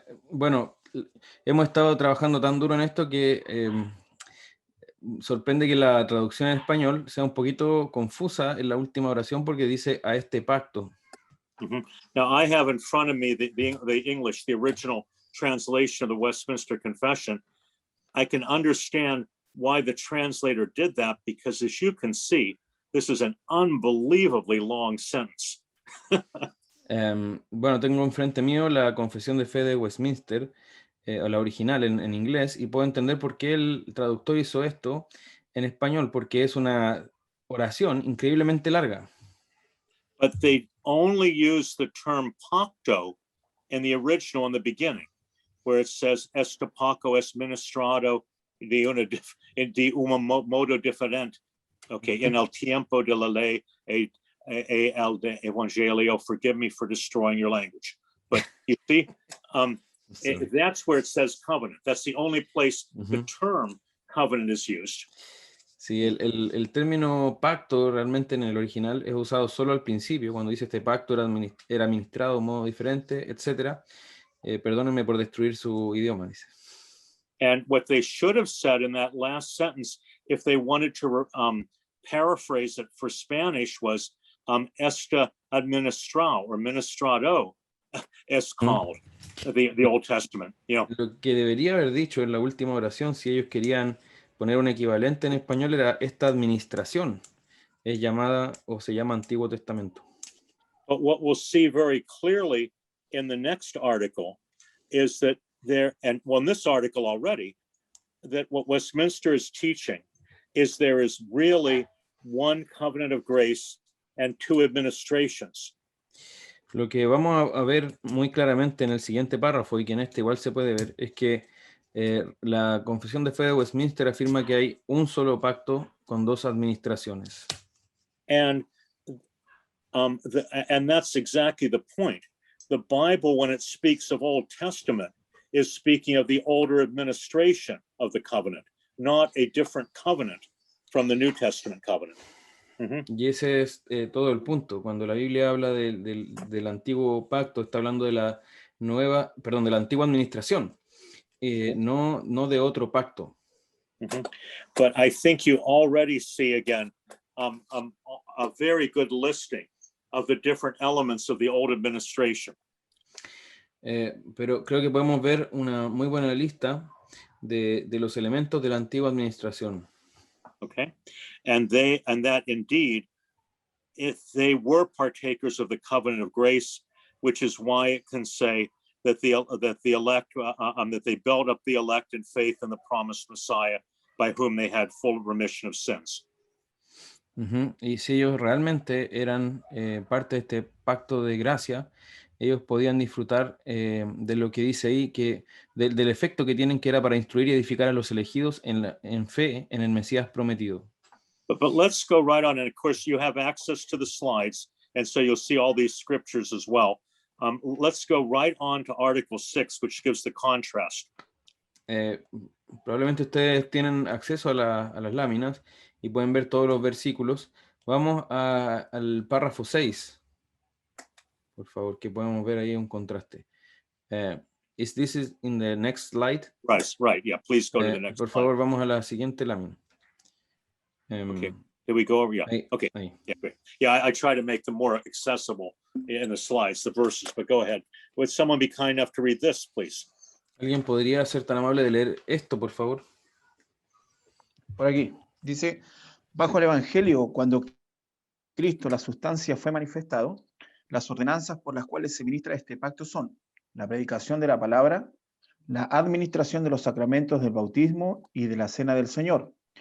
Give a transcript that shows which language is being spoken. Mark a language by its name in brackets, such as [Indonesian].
[Spanish] Bueno, hemos estado trabajando tan duro en esto que sorprende que la traducción en español sea un poquito confusa en la última oración porque dice a este pacto. Mm-hmm. [English] Now I have in front of me the English, the original translation of the Westminster Confession. I can understand why the translator did that because, as you can see, this is an unbelievably long sentence. [Spanish] Bueno, tengo enfrente mío la Confesión de Fe de Westminster, o la original en inglés, y puedo entender por qué el traductor hizo esto en español, porque es una oración increíblemente larga. [English] But they only use the term pacto in the original in the beginning, where it says [Spanish] este pacto es ministrado de un modo diferente. Okay, en el tiempo de la ley el de evangelio. [English] Forgive me for destroying your language, but you see, that's where it says covenant. That's the only place the term covenant is used. [Spanish] Sí, el término pacto realmente en el original es usado solo al principio, cuando dice este pacto era administrado de un modo diferente, etc. Perdónenme por destruir su idioma, dice. [English] And what they should have said in that last sentence, if they wanted to paraphrase it for Spanish, was [Spanish] este administrado [English] or [Spanish] ministrado es [English] called the Old Testament. You know? [Spanish] Lo que debería haber dicho en la última oración, si ellos querían poner un equivalente en español, era esta administración es llamada o se llama Antiguo Testamento. [English] But what we'll see very clearly in the next article is that in this article already, that what Westminster is teaching is there is really one covenant of grace and two administrations. [Spanish] Lo que vamos a ver muy claramente en el siguiente párrafo, y que en este igual se puede ver, es que la Confesión de Fe de Westminster afirma que hay un solo pacto con dos administraciones. [English] And that's exactly the point. The Bible, when it speaks of Old Testament, is speaking of the older administration of the covenant, not a different covenant from the New Testament covenant. Mhm. [Spanish] Y ese es todo el punto. Cuando la Biblia habla del antiguo pacto, está hablando de la de la antigua administración, no de otro pacto. Mhm. [English] But I think you already see again a very good listing of the different elements of the old administration. [Spanish] Pero creo que podemos ver una muy buena lista de los elementos de la antigua administración. [English] Okay, and that indeed, if they were partakers of the covenant of grace, which is why it can say that the elect that they built up the elect in faith in the promised Messiah, by whom they had full remission of sins. [Spanish] Y si ellos realmente eran parte de este pacto de gracia, ellos podían disfrutar de lo que dice ahí, del efecto que tienen, que era para instruir y edificar a los elegidos en fe en el Mesías prometido. [English] But let's go right on, and of course you have access to the slides, and so you'll see all these scriptures as well. Let's go right on to Article 6, which gives the contrast. [Spanish] Probablemente ustedes tienen acceso a las láminas y pueden ver todos los versículos. Vamos al párrafo 6, por favor, que podemos ver ahí un contraste. [English] Is this in the next slide? Right. Yeah, please go to the next [Spanish] Por [English] slide. [Spanish] favor, vamos a la siguiente lámina. [English] Okay. Did we go over? Yeah. [Spanish] Ahí, [English] Okay. [Spanish] ahí. [English] Yeah, great. Yeah, I try to make them more accessible in the slides, the verses, but go ahead. Would someone be kind enough to read this, please? [Spanish] ¿Alguien podría ser tan amable de leer esto, por favor? Por aquí, dice, bajo el Evangelio, cuando Cristo, la sustancia, fue manifestado, las ordenanzas por las cuales se ministra este pacto son la predicación de la palabra, la administración de los sacramentos del bautismo y de la cena del Señor.